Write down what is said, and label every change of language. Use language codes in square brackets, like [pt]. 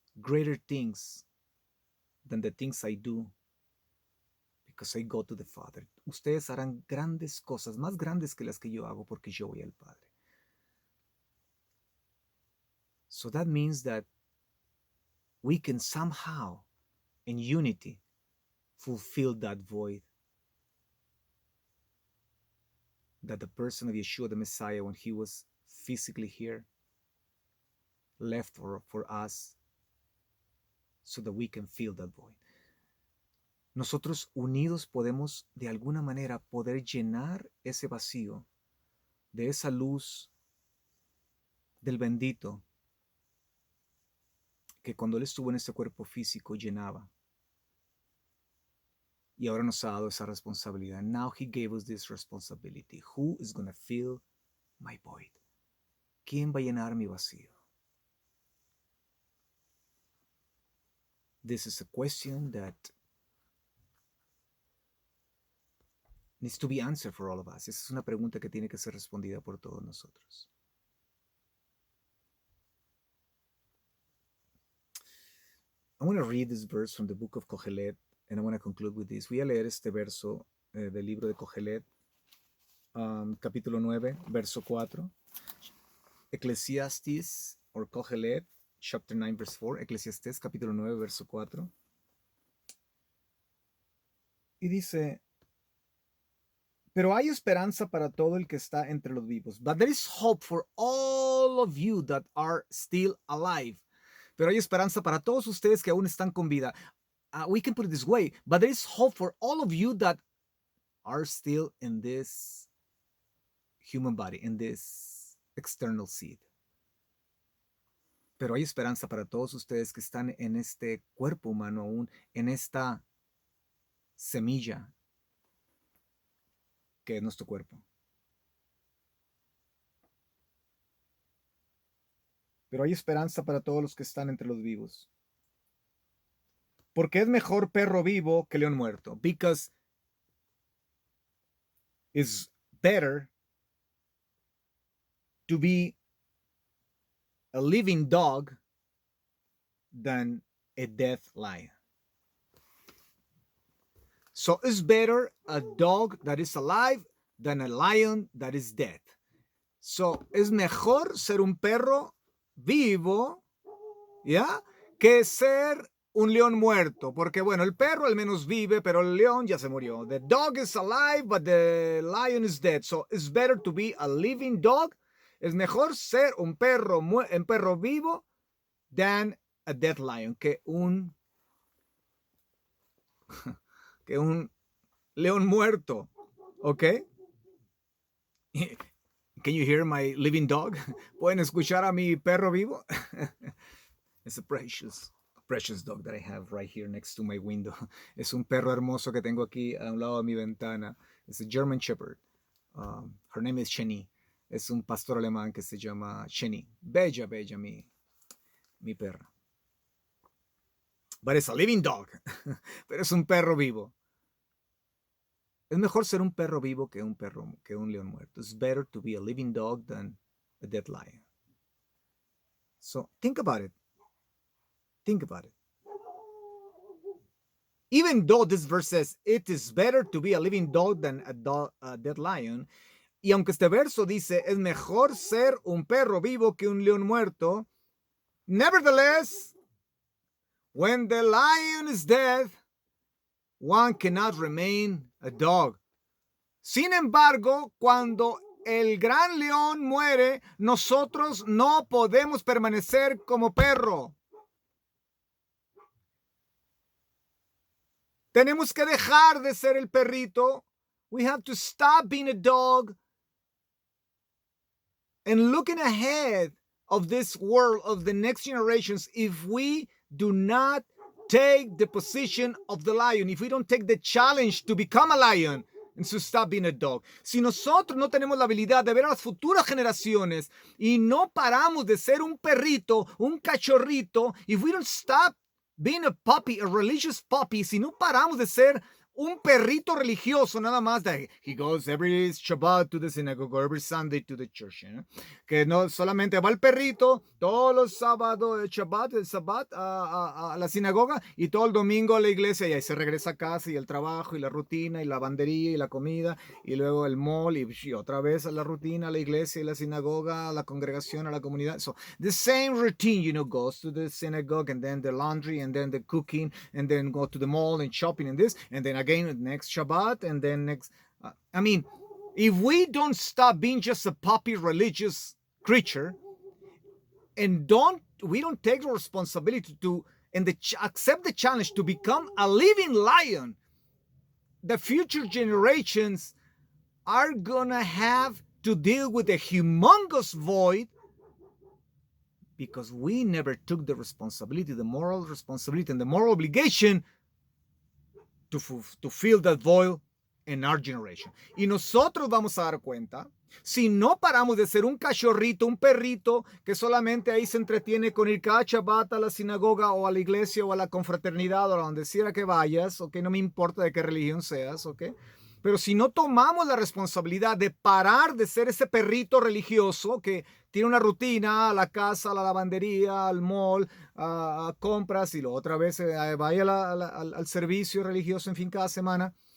[en] greater things than the things I do because I go to the Father. [es] Ustedes harán grandes cosas, más grandes que las que yo hago porque yo voy al Padre. [en] So that means that we can somehow, in unity, fulfill that void that the person of Yeshua the Messiah, when he was physically here, left for us so that we can fill that void. [es] Nosotros unidos podemos de alguna manera poder llenar ese vacío de esa luz del bendito que cuando él estuvo en este cuerpo físico llenaba. Y ahora nos ha dado esa responsabilidad. [en] Now he gave us this responsibility. Who is going to fill my void? [es] ¿Quién va a llenar mi vacío? [en] This is a question that needs to be answered for all of us. [es] Esa es una pregunta que tiene que ser respondida por todos nosotros. [en] I want to read this verse from the book of Kohelet, and I want to conclude with this. [es] Voy a leer este verso del libro de Kohelet, capítulo 9, verso 4. [en] Eclesiastes, or Kohelet, chapter 9, verse 4. [es] Eclesiastes, capítulo 9, verso 4. Y dice, pero hay esperanza para todo el que está entre los vivos. [en] But there is hope for all of you that are still alive. [es] Pero hay esperanza para todos ustedes que aún están con vida. [en] We can put it this way, but there is hope for all of you that are still in this human body, in this external seed. [es] Pero hay esperanza para todos ustedes que están en este cuerpo humano aún, en esta semilla que es nuestro cuerpo. Pero hay esperanza para todos los que están entre los vivos. Porque es mejor perro vivo que león muerto. [en] Because it's better to be a living dog than a dead lion. So it's better a dog that is alive than a lion that is dead. [es] So es mejor ser un perro vivo, ¿ya? Que ser un león muerto, porque bueno, el perro al menos vive, pero el león ya se murió. [en] The dog is alive, but the lion is dead. So it's better to be a living dog. [es] Es mejor ser un perro vivo [en] than a dead lion, [es] que un león muerto. ¿Ok? [en] Can you hear my living dog? [es] ¿Pueden escuchar a mi perro vivo? [en] It's a precious dog that I have right here next to my window. [es] Es un perro hermoso que tengo aquí a un lado de mi ventana. [en] It's a German Shepherd. Her name is Chenny. [es] Es un pastor alemán que se llama Chenny. Bella mi perra. [en] But it's a living dog. [es] Pero es un perro vivo. Es mejor ser un perro vivo que un león muerto. [en] It's better to be a living dog than a dead lion. So think about it. Think about it. Even though this verse says it is better to be a living dog than a dead lion, [es] y aunque este verso dice es mejor ser un perro vivo que un león muerto, [en] nevertheless, when the lion is dead, one cannot remain a dog. [es] Sin embargo, cuando el gran león muere, nosotros no podemos permanecer como perro. Tenemos que dejar de ser el perrito. [en] We have to stop being a dog and looking ahead of this world, of the next generations, if we do not take the position of the lion, if we don't take the challenge to become a lion and to stop being a dog. [es] Si nosotros no tenemos la habilidad de ver a las futuras generaciones y no paramos de ser un perrito, un cachorrito, [en] if we don't stop being a puppy, a religious puppy, [es] si no paramos de ser un perrito religioso nada más, [en] that he goes every Shabbat to the synagogue or every Sunday to the church, [es] que no solamente va el perrito todos los sábados, el Shabbat a la sinagoga y todo el domingo a la iglesia y ahí se regresa a casa y el trabajo y la rutina y la lavandería y la comida y luego el mall y otra vez a la rutina, a la iglesia y la sinagoga, a la congregación, a la comunidad. [en] So the same routine, goes to the synagogue and then the laundry and then the cooking and then go to the mall and shopping and this and then again next Shabbat and then next. I mean, if we don't stop being just a puppy religious creature and we don't take the responsibility to and accept the challenge to become a living lion, the future generations are gonna have to deal with a humongous void because we never took the responsibility, the moral responsibility and the moral obligation to fill that void in our generation. [es] Y nosotros vamos a dar cuenta, si no paramos de ser un cachorrito, un perrito que solamente ahí se entretiene con ir cada Shabbat a la sinagoga o a la iglesia o a la confraternidad o a donde quiera que vayas, ok, no me importa de qué religión seas, ok, pero si no tomamos la responsabilidad de parar de ser ese perrito religioso que tiene una rutina, a la casa, a la lavandería, al mall, a compras y luego otra vez vaya al servicio religioso, en fin, cada semana.